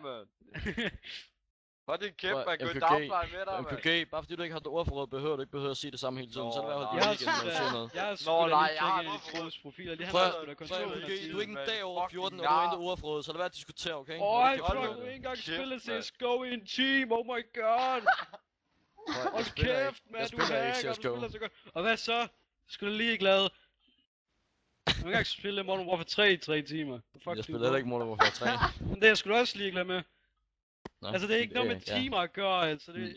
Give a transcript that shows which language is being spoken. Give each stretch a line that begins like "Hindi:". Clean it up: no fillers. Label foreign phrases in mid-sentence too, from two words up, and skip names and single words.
Danish: Hold din kæft, man. Gå i MKG, dagpleje med dig, mand. MKG, bare fordi du ikke har et ordforråd, behøver du ikke behøver at sige det samme hele tiden. Nå, Så lad være nej. at holde igen, når du siger noget. Jeg har Nå, nej, lige jeg har tjekket noget i Troels profiler. Lige han Prøv har at spillet MKG, kontrol. du er ikke en dag over 14, og Fucking du er nar. ikke ordforråd, så lad være at diskutere, okay? iTruck, du har ikke engang Kæft, spillet mand. CSGO i en time,
English: oh my god!
Danish: Hold kæft, Jeg mand, du spiller ikke hacker, du CSGO. spiller så godt. Og hvad så? Skal du lige glad? Du har ikke engang spillet Modern Warfare 3 i 3 timer. Jeg spiller heller ikke Modern Warfare 3. Men det er sgu da også ligeglad med. Nå, Altså, det er ikke noget med timer at gøre, altså. Det...